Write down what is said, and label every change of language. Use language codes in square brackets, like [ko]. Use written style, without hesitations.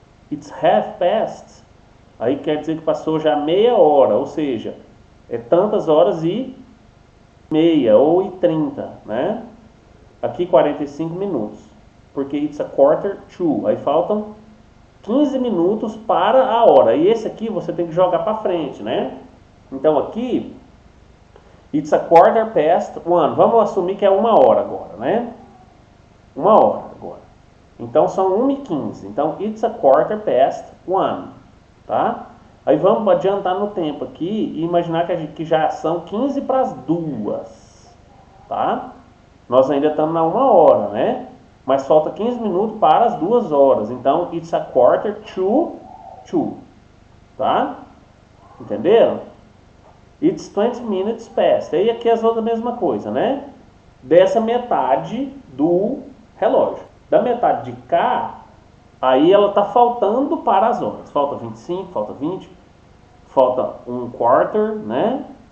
[en] It's half past. [pt] Aí quer dizer que passou já meia hora, ou seja, é tantas horas e meia ou e 30, né? Aqui 45 minutos, porque [en] it's a quarter to. [pt] Aí faltam 15 minutos para a hora. E esse aqui você tem que jogar para frente, né? [en] Então aqui it's a quarter past one. [pt] Vamos assumir que é uma hora agora, né? Uma hora agora. Então são 1h15. [en] Então it's a quarter past one, tá? [pt] Aí vamos adiantar no tempo aqui e imaginar que já são 15 para as 2, tá? Nós ainda estamos na uma hora, né? Mas falta 15 minutos para as 2 horas. [en] Então it's a quarter to 2, tá? Entenderam? It's 20 minutes past. [pt] Aí aqui as outras a mesma coisa, né? Dessa metade do relógio. Da metade de cá, aí ela está faltando para as horas. Falta 25, falta 20, falta um quarter, né?